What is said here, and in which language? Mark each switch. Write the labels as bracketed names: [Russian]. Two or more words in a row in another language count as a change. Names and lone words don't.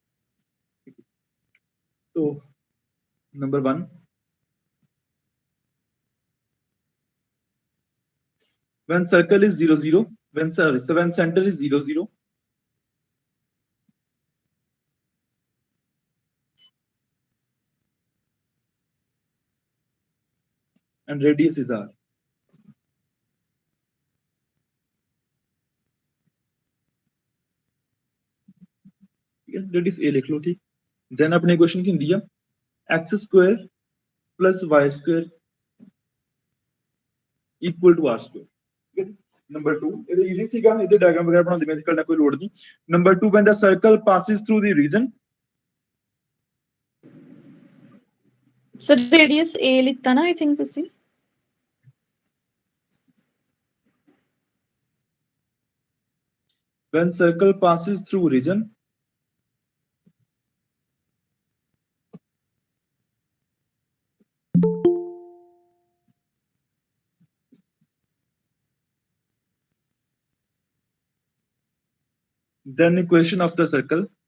[English] So, number 1, when circle is 0 0, when center is 0 0, and radius is r. Yes, radius a [Hindi] लिख लो, ठीक। [English] Then [Hindi] अपने क्वेश्चन की [Punjabi] ਹੁੰਦੀ ਆ [English] x square plus y square equal to r square। [Hindi] ठीक है, नंबर 2 [Punjabi] ਇਹਦੇ ਈਜ਼ੀ ਸੀਗਾ, ਇਹਦੇ ਡਾਇਗਰਾਮ ਵਗੈਰਾ ਬਣਾਉਣ ਦੀ ਮਿਹਨਤ ਕਰਨਾ ਕੋਈ ਲੋੜ ਨਹੀਂ। ਨੰਬਰ 2, [English] when the circle passes through the region, [Punjabi] ਸਰ ਰੇਡੀਅਸ A ਲਿੱਤਾ ਨਾ [English] I think [Punjabi] ਤੁਸੀਂ। [English] when circle passes through region, then equation of the circle